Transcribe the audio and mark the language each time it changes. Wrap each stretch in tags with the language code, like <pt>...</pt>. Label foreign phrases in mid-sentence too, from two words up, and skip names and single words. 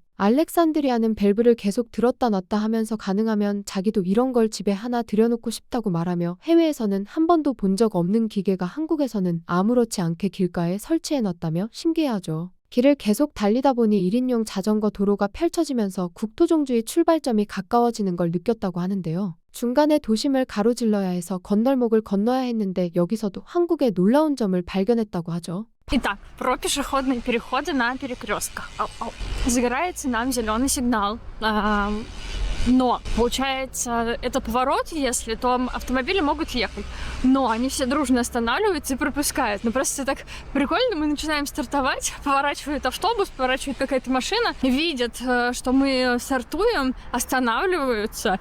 <ko>알렉산드리아는 밸브를 계속 들었다 놨다 하면서 가능하면 자기도 이런 걸 집에 하나 들여놓고 싶다고 말하며 해외에서는 한 번도 본 적 없는 기계가 한국에서는 아무렇지 않게 길가에 설치해놨다며 신기해하죠. 길을 계속 달리다 보니 1인용 자전거 도로가 펼쳐지면서 국토종주의 출발점이 가까워지는 걸 느꼈다고 하는데요. 중간에 도심을 가로질러야 해서 건널목을 건너야 했는데 여기서도 한국의 놀라운 점을 발견했다고 하죠.</ko> <ru>Итак, про пешеходные переходы на перекрестках. Загорается нам зеленый сигнал. Но, получается, это поворот, если, то автомобили могут ехать. Но они все дружно останавливаются и пропускают. Ну, просто так прикольно, мы начинаем стартовать, поворачивает автобус, поворачивает какая-то машина, видят, что мы стартуем, останавливаются.</ru>